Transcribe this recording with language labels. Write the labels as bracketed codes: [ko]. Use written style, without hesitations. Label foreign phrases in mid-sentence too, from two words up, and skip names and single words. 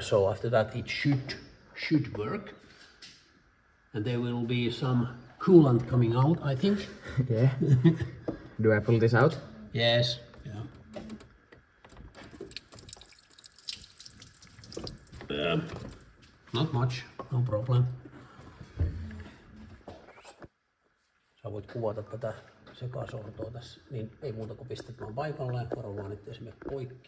[en] So after that it should work. And there will be some coolant coming out, I think. Yeah. Do I pull this out? Yes. Yeah. Not much, no problem. [fi] Sä voit kuvata tätä sekasortoa tässä, niin ei muuta kuin pistät vaan paikalleen, varo vaan ettei se mene poikki.